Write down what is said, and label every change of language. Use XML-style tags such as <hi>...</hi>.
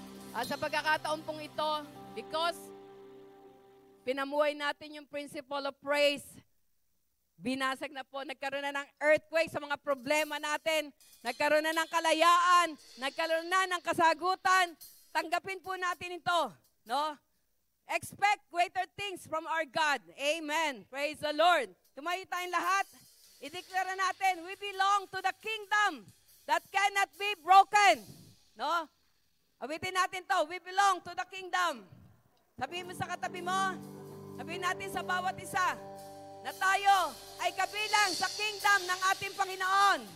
<tl>At sa pagkakataon pong ito, because pinamuhay natin yung</tl> <en>principle of praise,</en> <tl>binasag na po, nagkaroon na ng earthquake sa mga problema natin, nagkaroon na ng kalayaan, nagkaroon na ng kasagutan, tanggapin po natin ito, no?</tl> <en>Expect greater things from our God. Amen. Praise the Lord.</en> <tl>Tumayo tayong lahat. I-declare natin,</tl> <en>we belong to the kingdom that cannot be broken. No?</en> <tl>Awitin natin to.</tl> <en>We belong to the kingdom.</en> <tl>Sabihin mo sa katabi mo, sabihin natin sa bawat isa, na tayo ay kabilang sa kingdom ng ating Panginoon.</tl>